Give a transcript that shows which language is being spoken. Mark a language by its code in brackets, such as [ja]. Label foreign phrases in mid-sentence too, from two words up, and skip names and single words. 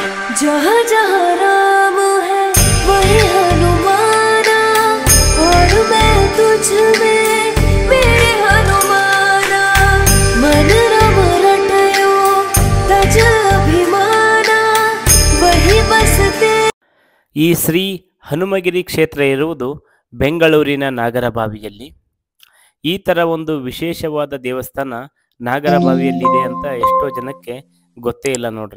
[hi] जहाँ जहाँ राम है वही हनुमाना और मैं तुझ में मेरे हनुमाना मन रम रटयो तज अभिमाना वही बसते. [kn] ಈ ಶ್ರೀ ಹನುಮಗಿರಿ ಕ್ಷೇತ್ರ ಇರುವುದು ಬೆಂಗಳೂರಿನ ನಾಗರಬಾವಿಯಲ್ಲಿ. ಈ ಥರ ಒಂದು ವಿಶೇಷವಾದ ದೇವಸ್ಥಾನ ನಾಗರಬಾವಿಯಲ್ಲಿದೆ ಅಂತ ಎಷ್ಟೋ ಜನಕ್ಕೆ ಗೊತ್ತೇ ಇಲ್ಲ ನೋಡ್ರಿ.